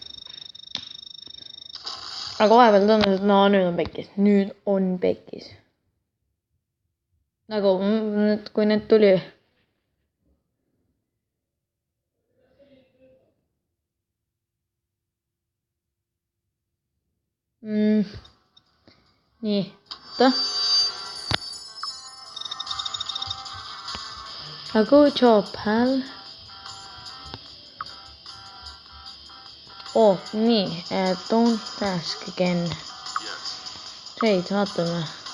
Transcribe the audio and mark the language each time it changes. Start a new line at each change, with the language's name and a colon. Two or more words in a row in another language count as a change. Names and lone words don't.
Estonian: Aga vahepeal tundus, et no nüüd on pekkis. Nagu, kui need tuli. Nii, oota.
English: Good job, pal. Nii, don't ask again. Trade,
Estonian: vaatame.